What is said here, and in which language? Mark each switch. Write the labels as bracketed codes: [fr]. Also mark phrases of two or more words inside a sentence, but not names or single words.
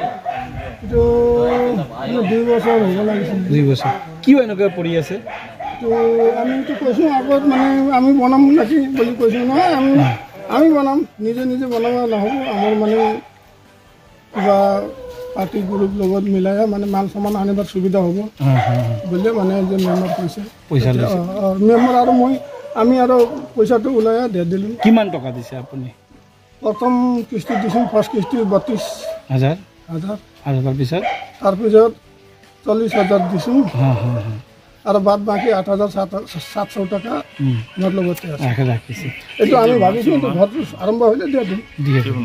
[as] 2 বছৰ হ'ব লাগিছিল 2 বছৰ কিয় এনেকৈ পৰি আছে আমিতো কৈছোঁ আগত মানে আমি বনাম নেকি বুলি কৈছোঁ নহয় আমি বনাম নিজে বনাব নহ'ব আমাৰ মানে কিবা [en] party group [as] লগত মিলাই মানে মাল সামান আনিবার সুবিধা হ'ব বুঝলে মানে যে মেম্বার পইচা মেম্বার আৰু আমি আৰু পইচাটো ওলাই দিয়ে দিলোঁ কিমান টকা দিছে আপুনি প্ৰথম কিস্তি দিছোঁ ফাৰ্ষ্ট কিস্তি 32,000 তাৰপিছত 40,000 দিছোঁ আৰু বাদ বাকী 8,700 টকা মোৰ লগতে আছে এইটো আমি ভাবিছোঁ ঘৰটো আৰম্ভ হ'লে দিয়ে দিম